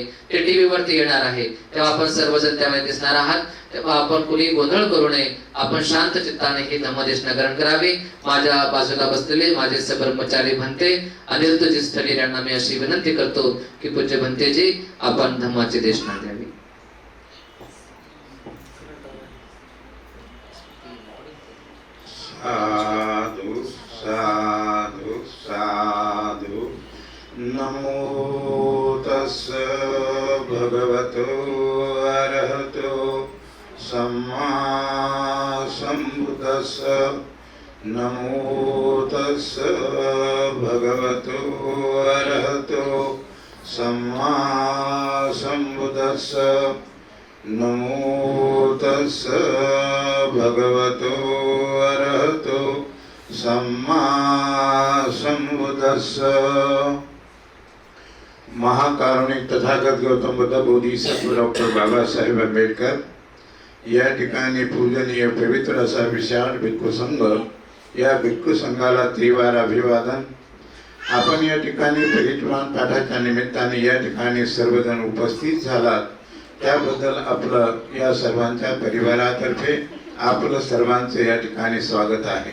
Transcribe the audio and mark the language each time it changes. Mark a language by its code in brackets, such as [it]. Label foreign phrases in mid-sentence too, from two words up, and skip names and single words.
[mr] ते टीव्ही वरती येणार आहे. तेव्हा आपण सर्वजण त्यामध्ये दिसणार आहात. तेव्हा आपण कुणी गोंधळ करू नये. आपण शांत चित्ताने ही धम्मदेशना ग्रहण करावी. माझ्या बाजूला बसलेले माझे सब्रह्मचारी भंते अनिरुद्धजी स्थळीर यांना मी अशी विनंती करतो की पूज्य भंतेजी आपण धम्माची देशना द्यावी. [pi] साधु साधु साधु. नमो तस्स भगवतो अरहतो सम्मा सम्बुद्धस्स. नमो तस्स भगवतो अरहतो सम्मा सम्बुद्धस्स नमो तस्स भगवतो अरहतो सम्मा सम्बुद्धस्स। [mr] महाकारुणिक तथागत गौतम बुद्ध बोधिसत्व डॉक्टर बाबासाहेब आंबेडकर या ठिकाणी पूजनीय पवित्र असा विशाल भिक्खू संघ, या भिक्खू संघाला त्रिवार अभिवादन। आपण या ठिकाणी परित्राण पाठाच्या निमित्ताने या ठिकाणी सर्वजण उपस्थित झालात, त्याबद्दल आपलं या सर्वांच्या परिवारातर्फे आपलं सर्वांचे या ठिकाणी स्वागत आहे।